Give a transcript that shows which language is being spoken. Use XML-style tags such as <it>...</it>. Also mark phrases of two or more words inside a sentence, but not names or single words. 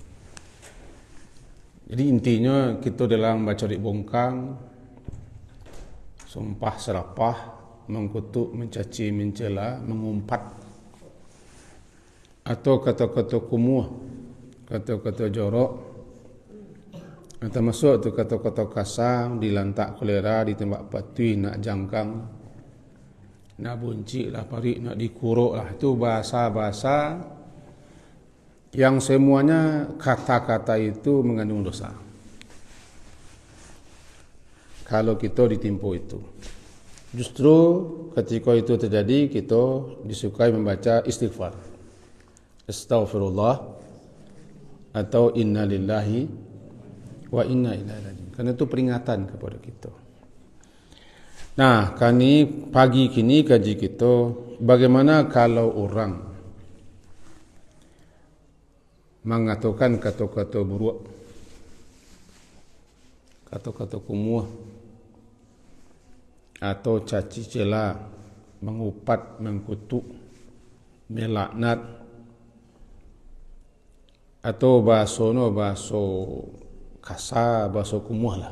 <id>Jadi intinya kita dalam baca di bongkang, sumpah serapah, mengkutuk, mencaci, mencela, mengumpat, atau kata-kata kumuh, kata-kata jorok, termasuk tu kata-kata kasar,</id> <min>dilantak kolera, ditembak patui, nak jangkang, nak buncit lah parik, nak dikuruk lah.</min> <id>Itu bahasa-bahasa yang semuanya kata-kata itu mengandung dosa. Kalau kita ditimpa itu, justru ketika itu terjadi, kita disukai membaca istighfar, astaghfirullah atau</id> <ar>إنا لله وإنا إليه راجعون.</ar> <id>Karena itu peringatan kepada kita. Nah, pagi kini kaji kita, bagaimana kalau orang mengatakan kata-kata buruk, kata-kata kumuh, atau caci cela, mengupat, mengkutuk, melaknat, atau bahasa kasar, bahasa kumuh lah.</id>